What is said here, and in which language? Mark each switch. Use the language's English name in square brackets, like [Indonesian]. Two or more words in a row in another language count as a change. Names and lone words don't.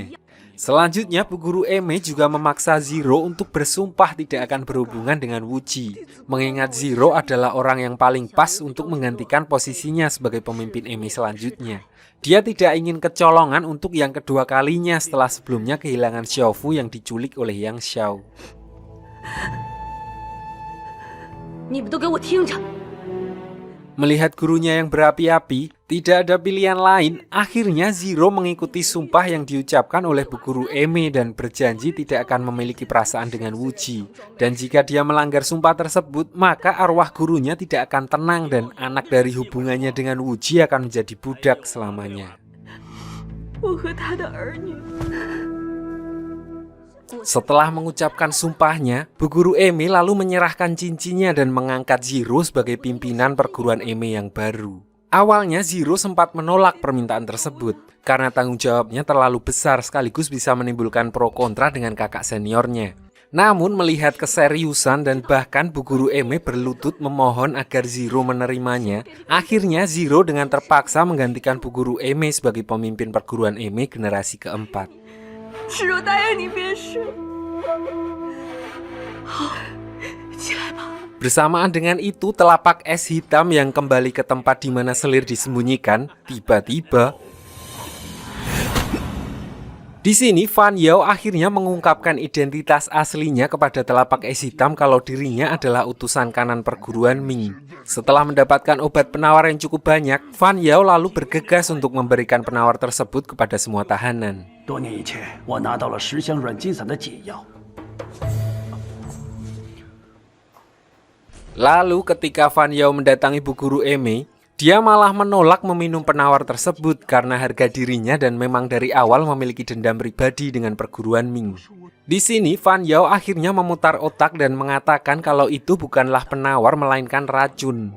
[Indonesian] Selanjutnya Bu Guru Eme juga memaksa Zero untuk bersumpah tidak akan berhubungan dengan Wu Ji, mengingat Zero adalah orang yang paling pas untuk menggantikan posisinya sebagai pemimpin Eme selanjutnya. Dia tidak ingin kecolongan untuk yang kedua kalinya setelah sebelumnya kehilangan Xiaofu yang diculik oleh Yang Xiao. [Chinese] 你们都给我听着！ [Indonesian] Melihat gurunya yang berapi-api, tidak ada pilihan lain. Akhirnya Zero mengikuti sumpah yang diucapkan oleh Bu Guru Eme dan berjanji tidak akan memiliki perasaan dengan Wu Ji. Dan jika dia melanggar sumpah tersebut, maka arwah gurunya tidak akan tenang dan anak dari hubungannya dengan Wu Ji akan menjadi budak selamanya. [Chinese] 我和他的儿女。 [Indonesian] Setelah mengucapkan sumpahnya, Bu Guru Eme lalu menyerahkan cincinnya dan mengangkat Zero sebagai pimpinan perguruan Eme yang baru. Awalnya Zero sempat menolak permintaan tersebut karena tanggung jawabnya terlalu besar sekaligus bisa menimbulkan pro kontra dengan kakak seniornya. Namun melihat keseriusan dan bahkan Bu Guru Eme berlutut memohon agar Zero menerimanya, akhirnya Zero dengan terpaksa menggantikan Bu Guru Eme sebagai pemimpin perguruan Eme generasi keempat. [Chinese] 是我答应你便是。好，起来吧。 [Indonesian] Bersamaan dengan itu, telapak es hitam yang kembali ke tempat di mana selir disembunyikan, tiba-tiba di sini Fan Yao akhirnya mengungkapkan identitas aslinya kepada telapak es hitam kalau dirinya adalah utusan kanan perguruan Ming. Setelah mendapatkan obat penawar yang cukup banyak, Fan Yao lalu bergegas untuk memberikan penawar tersebut kepada semua tahanan. [Chinese] 多年以前，我拿到了10香软筋散的解药。 [Indonesian] Lalu ketika Fan Yao mendatangi Bu Guru Eme, dia malah menolak meminum penawar tersebut karena harga dirinya dan memang dari awal memiliki dendam pribadi dengan perguruan Ming. Di sini Fan Yao akhirnya memutar otak dan mengatakan kalau itu bukanlah penawar melainkan racun.